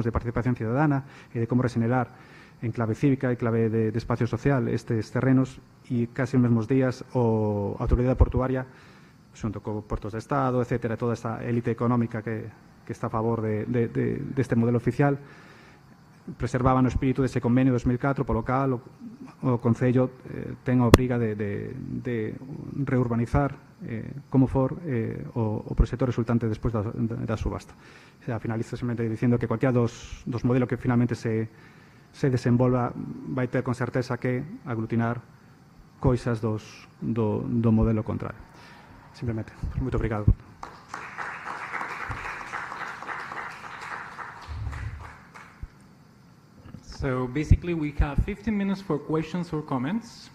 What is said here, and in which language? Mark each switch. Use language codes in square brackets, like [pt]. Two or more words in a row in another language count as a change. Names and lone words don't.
[gl] de participación ciudadana e de como regenerar en clave cívica e clave de espacio social estes terrenos, e casi os mesmos días a autoridade portuaria, xunto co Portos de Estado, etcétera, toda esta élite económica que está a favor deste modelo oficial, preservaban o espírito dese convenio 2004 polo cal o Concello ten a obriga de reurbanizar como for o proxecto resultante despois da subasta. Finalizo simplemente dicindo que cualquiera dos modelos que finalmente se desenvolva vai ter con certeza que aglutinar coisas do modelo contrario. Simplemente, moito obrigado. [en] So basically we have 15 minutes for questions or comments.